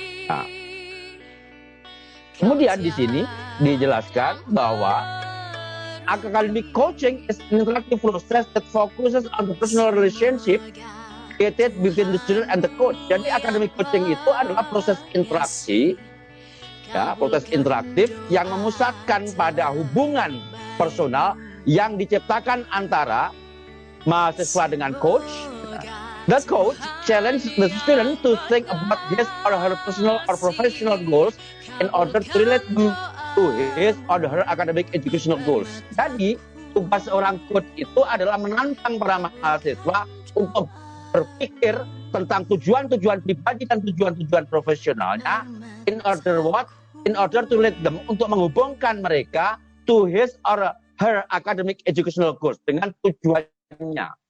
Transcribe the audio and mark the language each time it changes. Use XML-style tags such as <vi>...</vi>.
<id>Nah, kemudian di sini dijelaskan bahwa</id> <en>academic coaching is an interactive process that focuses on the personal relationship created between the student and the coach.</en> <id>Jadi academic coaching itu adalah proses interaksi, ya, proses interaktif yang memusatkan pada hubungan personal yang diciptakan antara mahasiswa dengan coach.</id> <en>The coach challenge the student to think about his or her personal or professional goals in order to relate them to his or her academic educational goals.</en> <id>Jadi tugas seorang coach itu adalah menantang para mahasiswa untuk berpikir tentang tujuan-tujuan pribadi dan tujuan-tujuan profesionalnya</id> <en>in order to lead them,</en> <id>untuk menghubungkan mereka</id> <en>to his or her academic educational goals</en> <id>dengan tujuannya.</id>